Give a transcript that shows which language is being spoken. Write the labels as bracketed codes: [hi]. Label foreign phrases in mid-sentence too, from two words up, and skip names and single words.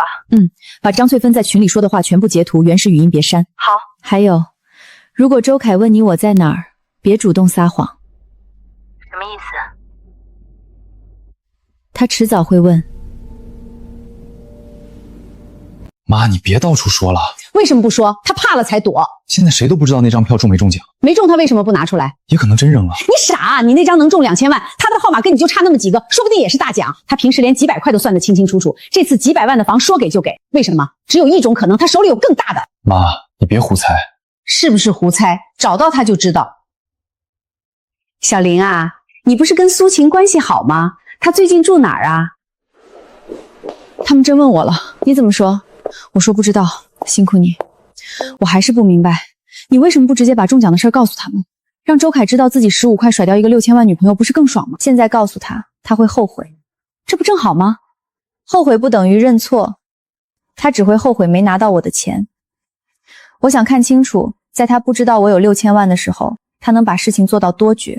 [zh] 把張翠芬在群裡說的話全部截圖，原始語音別刪。好。還有，如果周凱問你我在哪兒，別主動撒謊。什麼意思？他遲早會問。媽，你別到處說了。問为什麼不說？他怕了才躲。現在誰都不知道那張票中沒中獎，沒中他為什麼不拿出來？也可能真扔了。你傻，你那張能中2000萬，他的號碼跟你就差那麼幾個，說不定也是大獎。他平時連幾百塊都算得清清楚楚，這次幾百萬的房說給就給，為什麼？只有一種可能，他手裡有更大的。媽，你別胡猜。是不是胡猜？找到他就知道。小林啊，你不是跟蘇晴關係好嗎？他最近住哪兒啊？他們真問我了，你怎麼說？我說不知道，辛苦你。我還是不明白，你為什麼不直接把中獎的事告訴他們，讓周凱知道自己15塊甩掉一個6000萬女朋友不是更爽嗎？現在告訴他，他會後悔，這不正好嗎？後悔不等於認錯，他只會後悔沒拿到我的錢。我想看清楚，在他不知道我有6000萬的時候，他能把事情做到多絕。